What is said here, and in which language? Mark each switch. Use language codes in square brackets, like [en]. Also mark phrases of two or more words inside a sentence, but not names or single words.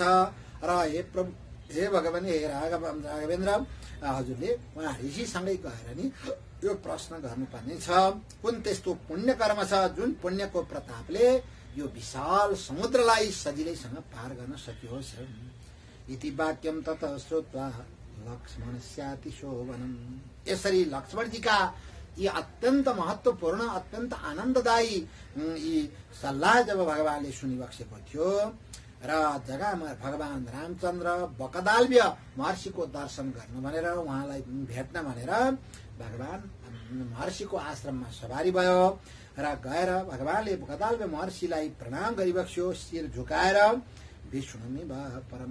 [ne] र हे प्रभु, हे भगवान, हे राघवेन्द्र, हजुरले उहाँ ऋषिसँगै गएर नि यो प्रश्न गर्नुपर्ने छ, कुन त्यस्तो पुण्य कर्म छ जुन पुण्यको प्रतापले यो विशाल समुद्रलाई सजिलैसँग पार गर्न सकियोस्। [sa] इति वाक्यम तत श्रुत्वा लक्ष्मणस्यातिशोभनम्। [ne] यसरी लक्ष्मणजीका यी अत्यन्त महत्वपूर्ण अत्यन्त आनन्ददायी यी सल्लाह जब भगवानले सुनिबक्सेको थियो र जग्गामा भगवान रामचन्द्र बकदाल्बे महर्षिको दर्शन गर्नु भनेर उहाँलाई भेट्न भनेर भगवान महर्षिको आश्रममा सवारी भयो र गएर भगवानले बकदाल्बे महर्षिलाई प्रणाम गरिबक्स्यो, शिर झुकाएर विष्णुमी वा परम।